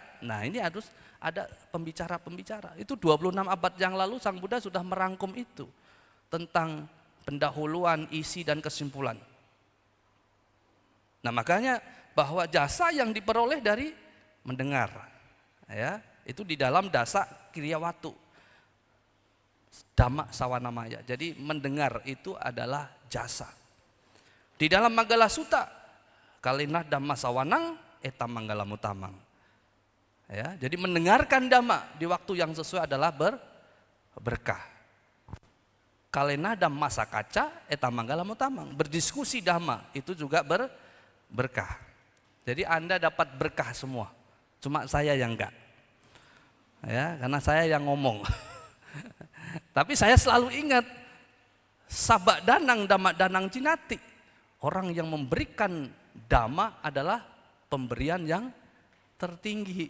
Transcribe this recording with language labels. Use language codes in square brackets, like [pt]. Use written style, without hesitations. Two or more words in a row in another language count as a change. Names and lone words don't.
[id] Nah, ini harus ada pembicara-pembicara. Itu 26 abad yang lalu Sang Buddha sudah merangkum itu tentang pendahuluan, isi dan kesimpulan. Nah, makanya bahwa jasa yang diperoleh dari mendengar, ya, itu di dalam dasa Kiriyawatu, [pi] Dhamma sawana maya. [id] Jadi mendengar itu adalah jasa. Di dalam [pi] Manggala Sutta, kalinah Dhamma sawanang etam manggala mutamang. [id] Ya, jadi mendengarkan Dhamma di waktu yang sesuai adalah berkah. [pi] Kalinah Dhamma sakaca etam manggala mutamang. [id] Berdiskusi Dhamma itu juga berkah. Jadi Anda dapat berkah semua. Cuma saya yang enggak. Ya, karena saya yang ngomong. Tapi saya selalu ingat [pi] sabak danang dhamma danang cinati. [id] Orang yang memberikan dhamma adalah pemberian yang tertinggi.